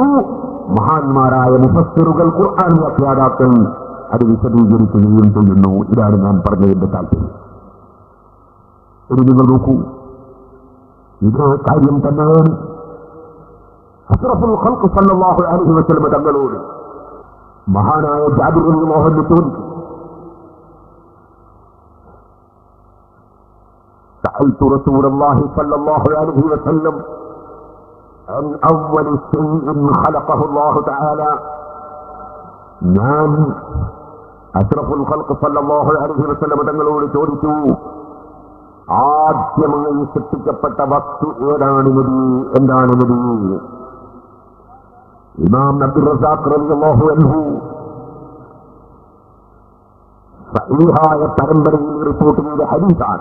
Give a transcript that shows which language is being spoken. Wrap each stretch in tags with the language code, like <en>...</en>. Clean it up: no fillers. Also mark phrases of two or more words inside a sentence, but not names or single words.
<ml>മഹാന്മാരായ മുഫസ്സിറുകൾ, ഖുർആൻ വ്യാഖ്യാതാക്കൾ അത് വിശദീകരിക്കുകയും ചെയ്യുന്നു. ഇതാണ് ഞാൻ പറഞ്ഞതിന്റെ താല്പര്യം. ഇനി നിങ്ങൾ നോക്കൂ, ഇതേ കാര്യം തന്നെ</ml> <ar>أشرف الخلق صلى الله عليه وسلم</ar> <ml>തങ്ങളോട് മഹാനായ ജാബിർ</ml> <ar>رضي الله عنه</ar> <ml>ചോദിച്ചു,</ml> <ar>سألت رسول الله صلى الله عليه وسلم عن أول شيء خلقه الله تعالى.</ar> <ml>ഞാൻ</ml> <ar>أشرف الخلق صلى الله عليه وسلم</ar> <ml>തങ്ങളോട് ചോദിച്ചു, ആദ്യമായി സൃഷ്ടിക്കപ്പെട്ട വസ്തു ഏതാണ് നബി, എന്താണ് നബി? ഇമാം അബ്ദുർ റസാഖ്</ml> <ar>رضي الله عنه</ar> <ml>സഹീഹായ പരമ്പരയിൽ റിപ്പോർട്ട് ചെയ്ത ഹദീസാണ്.</ml>